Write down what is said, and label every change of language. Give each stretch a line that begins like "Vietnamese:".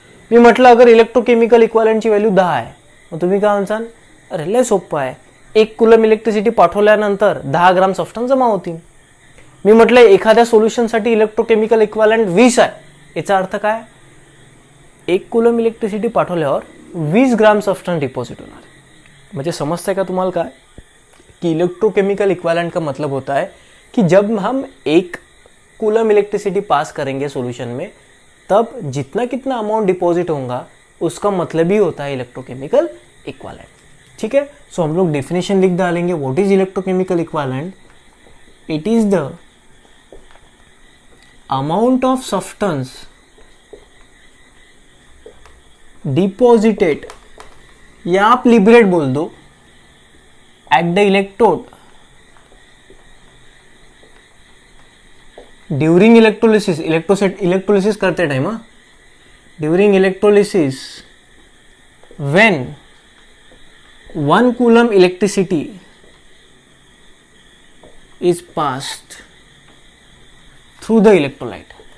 Marathi: मी म्हटलं अगर electrochemical इक्वालेंटची value 10 आहे, मग तुम्ही काय म्हणसाल, अरे लय सोपं आहे, 1 कुलम इलेक्ट्रिसिटी पाठवल्यानंतर 10 ग्राम सबस्टन्स जमा होतील. मी म्हटलं एखाद्या सोल्युशनसाठी इलेक्ट्रोकेमिकल इक्वालेंट 20 आहे, याचा अर्थ काय, 1 कुलम इलेक्ट्रिसिटी पाठवल्यावर 20 ग्राम सबस्टन्स डिपॉजिट होणार. म्हणजे समजतंय का तुम्हाला काय
Hindi: कि इलेक्ट्रोकेमिकल इक्वालेंट का मतलब होता है कि जब हम 1 कूलम इलेक्ट्रिसिटी पास करेंगे सॉल्यूशन में, तब जितना कितना अमाउंट डिपॉजिट होगा उसका मतलब ही होता है इलेक्ट्रोकेमिकल इक्वालेंट. ठीक है, सो हम लोग डेफिनेशन लिख डालेंगे.
English: What is electrochemical equivalent? It is the amount of substance deposited,
Hindi: या आप लिबरेट बोल दो,
English: At the electrode during electrolysis. Electrolysis
Hindi: करते time,
English: During electrolysis when 1 coulomb electricity is passed through the electrolyte.